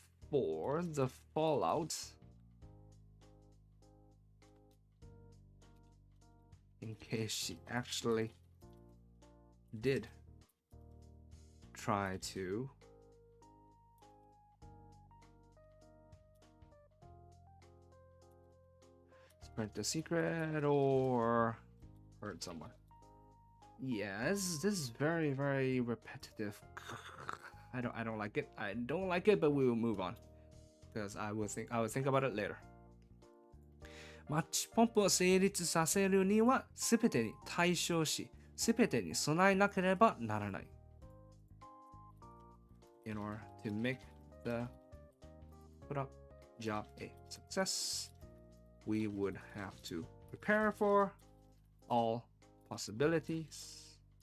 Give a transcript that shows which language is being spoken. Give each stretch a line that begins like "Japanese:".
English: for the fallout in case she actually did try to spread the secret or hurt someone. Yeah, this is very, very repetitive. I don't like it. I don't like it, but we will move on because I will think about it later.
Japanese: マッチポンプを成立させるにはすべてに対処し、すべてに備えなければならない。
English: In order to make the product job a success, we would have to prepare for all possibilities.